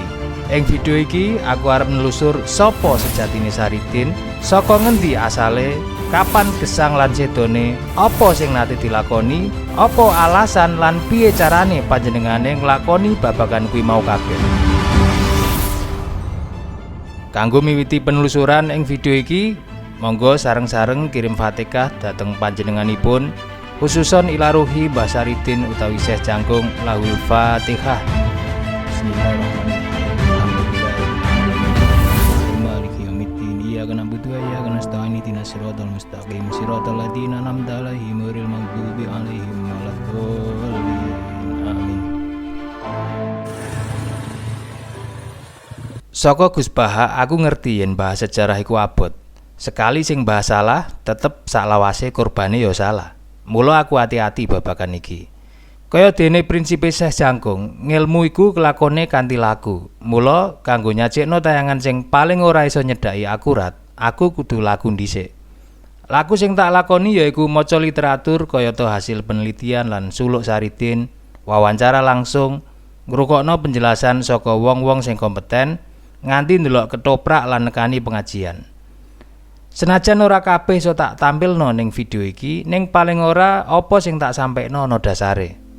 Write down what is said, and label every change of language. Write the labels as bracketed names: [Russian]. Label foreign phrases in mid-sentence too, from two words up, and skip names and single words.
[Javanese] Ing video iki aku arep nelusur sapa sejatine Saridin, saka ngendi asale, kapan gesang lan sedone, apa sing nate dilakoni, apa alasan lan piye carane panjenengane nglakoni babagan kuwi mau kabeh. Kanggo miwiti penelusuran ing video iki, monggo sareng-sareng kirim Fatihah dhateng panjenenganipun, [Arabic] خصوصا إلى روح [Javanese] Mbah Saridin utawi Syekh Jangkung. [Arabic] له الفاتحة. بسم الله الرحمن الرحيم. مالك يوم الدين. إياك نعبد وإياك نستعين اهدنا الصراط المستقيم صراط الذين أنعمت عليهم غير المغضوب عليهم ولا الضالين. Amin. [Javanese] Saka Gus Baha aku ngerti yen bahas sejarah iku abot. Sekali sing bahas salah, tetep saklawase korbane ya salah. Mula aku hati-hati babagan iki. Kaya dene prinsipe Syekh Jangkung, ngilmu iku kelakone kanthi laku. Mula kanggo nyajikno tayangan sing paling ora iso nyedhaki akurat, aku kudu laku dhisik. Laku sing tak lakoni yaiku maca literatur kayata hasil penelitian lan suluk Saridin, wawancara langsung, ngrungokno penjelasan saka wong-wong sing kompeten, nganti ndelok ketoprak lan nekani pengajian. Senajan ora kabeh iso tak tampilno ning video iki, ning paling ora apa sing tak sampaikno ana dasare.